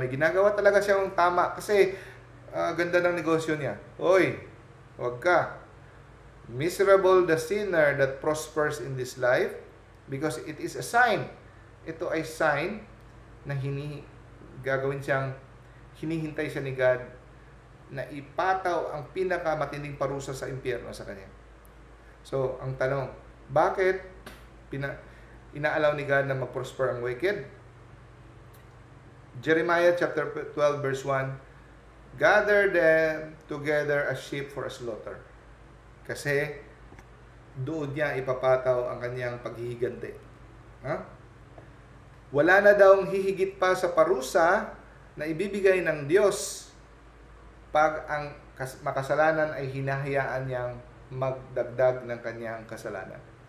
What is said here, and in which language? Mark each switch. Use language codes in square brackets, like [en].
[tl] May ginagawa talaga siyang tama kasi ganda ng negosyo niya. Oy, huwag ka. [en] Miserable the sinner that prospers in this life because it is a sign. [tl] Ito ay sign na gagawin siyang hinihintay siya ni God na ipataw ang pinakamatinding parusa sa impyerno sa kanya. So, ang tanong, bakit inaalaw ni God na mag-prosper ang wicked? [en] Jeremiah chapter 12 verse 1, gather them together as sheep for a slaughter. [tl] Kasi doon niya ipapataw ang kanyang paghihiganti. Wala na daw hihigit pa sa parusa na ibibigay ng Diyos pag ang makasalanan ay hinahayaan niyang magdagdag ng kanyang kasalanan.